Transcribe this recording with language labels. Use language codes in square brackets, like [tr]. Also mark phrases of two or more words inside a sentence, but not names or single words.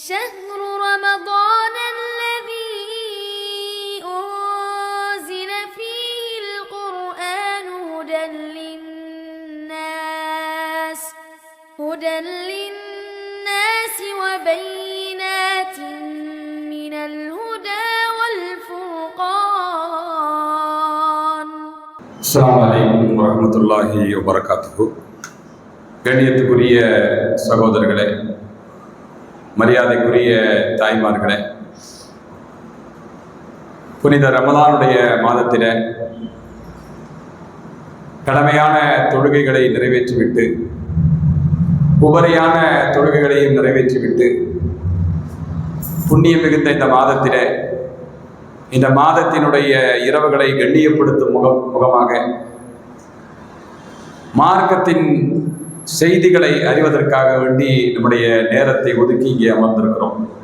[ar] شهر رمضان الذي أنزل فيه القرآن هدى للناس وبينات من الهدى والفرقان. السلام عليكم ورحمة الله وبركاته. [ta] கண்ணியத்துக்குரிய சகோதரர்களே, மரியாதைக்குரிய தாய்மார்களே, புனித ரமலானுடைய மாதத்திலே கடமையான தொழுகைகளை நிறைவேற்றிவிட்டு உபரியான தொழுகைகளையும் நிறைவேற்றிவிட்டு புண்ணியம் மிகுந்த இந்த மாதத்திலே இந்த மாதத்தினுடைய இரவுகளை கண்ணியப்படுத்தும் முகமாக மார்க்கத்தின் செய்திகளை அறிவதற்காக வேண்டி நம்முடைய நேரத்தை ஒதுக்கி இங்கே அமர்ந்திருக்கிறோம்.